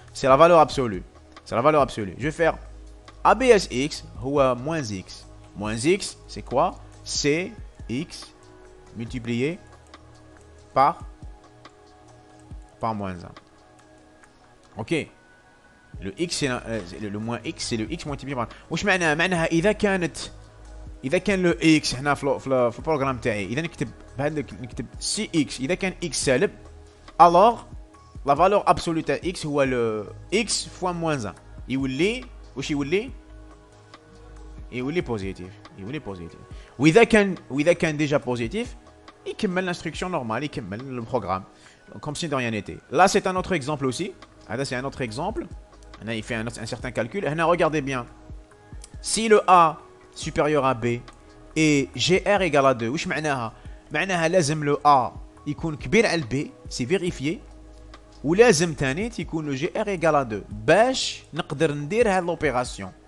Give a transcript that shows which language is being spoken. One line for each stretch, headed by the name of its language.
French: C'est la valeur absolue. C'est la valeur absolue. Je vais faire ABSX ou moins x. moins x, c'est quoi? C'est x multiplié par moins 1. Ok. Le x c'est le moins x c'est le x multiplié par.
Arabic: واش معناها اذا كان لو x هنا في البروغرام تاعي اذا نكتب بهذا نكتب سي اكس اذا كان x سالب
French: alors la valeur absolue
Arabic: تاع x هو
French: le x fois moins 1
Arabic: يولي واش يولي بوزيتيف واذا كان ديجا بوزيتيف يكمل
French: l'instruction normale
Arabic: يكمل
French: le programme comme si de rien n'était. Là c'est un autre exemple aussi. Là c'est un autre exemple. Là il fait un certain calcul. Là regardez bien. Si le A supérieur à B et GR égale à 2
Arabic: واش معناها لازم
French: le A
Arabic: يكون كبير على
French: B c'est vérifié
Arabic: ولازم ثاني يكون
French: le GR égale à 2
Arabic: باش نقدر ندير هذه
French: l'opération.